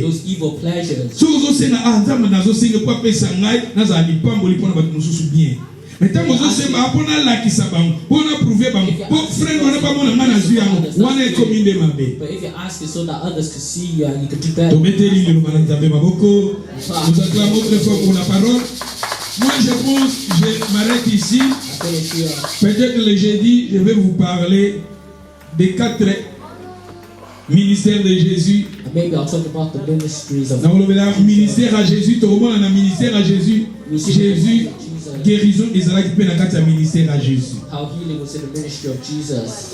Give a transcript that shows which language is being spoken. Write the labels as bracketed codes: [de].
[en] those evil pleasures, [ln] soki ozosenga nzambe nazosenga po apesa ngai nazala lipamboli mpona bato mosusu [fr] bien mais [ln] ntango ozosenga mpo nalakisa bango mpo na prouve bango mpo frere wana bamona ngai nazwi yango wana ekomi nde mabe. [en] but if you're asking so that others can see you and you can do better, [ln] tobeteli liloba na nzambe maboko. [fr] Nous acclamons très fort pour la parole. Moi je pense je m'arrête ici. [en] I finish here. [fr] Peut-être le jeudi je vais vous parler des 4 ministères de Jésus. [en] And maybe I'll talk about the ministries of [fr] Le ministère à Jésus, tout le monde a un ministère à Jésus. [ln] Jésus, guérison, ezalaki mpe na kati ya [fr] ministère à Jésus. [en] how healing was in the ministry of Jesus.